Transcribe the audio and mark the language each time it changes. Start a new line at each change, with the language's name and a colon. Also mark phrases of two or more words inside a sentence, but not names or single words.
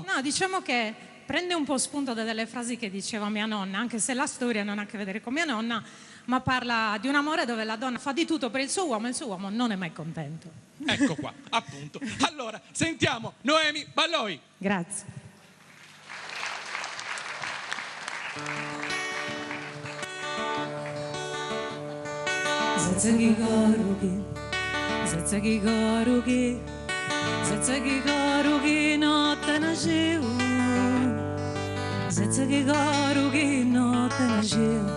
Italian: No, diciamo che prende un po' spunto da delle frasi che diceva mia nonna, anche se la storia non ha a che vedere con mia nonna, ma parla di un amore dove la donna fa di tutto per il suo uomo e il suo uomo non è mai contento. Ecco qua, appunto. Allora, sentiamo Noemi Balloi. Grazie. Zetsegi gorugi, zetsegi gorugi, zetsegi gorugi notte na žiu, zetsegi gorugi notte na žiu.